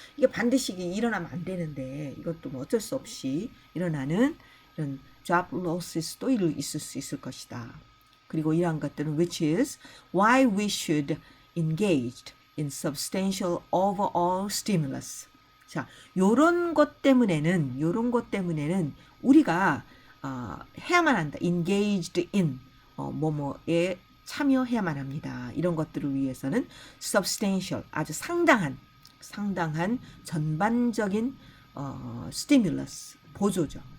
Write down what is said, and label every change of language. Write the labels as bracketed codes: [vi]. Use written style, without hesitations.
[ko] 이게 반드시 일어나면 안 되는데 이것도 뭐 어쩔 수 없이 일어나는 이런 [en] job losses [ko] 도 있을 수 있을 것이다. 그리고 이러한 것들은 [en] which is why we should engage in substantial overall stimulus. [ko] 자, 요런 것 때문에는 우리가 해야만 한다. engaged in 뭐뭐에 참여해야만 합니다. 이런 것들을 위해서는 substantial 아주 상당한 전반적인 stimulus 보조죠.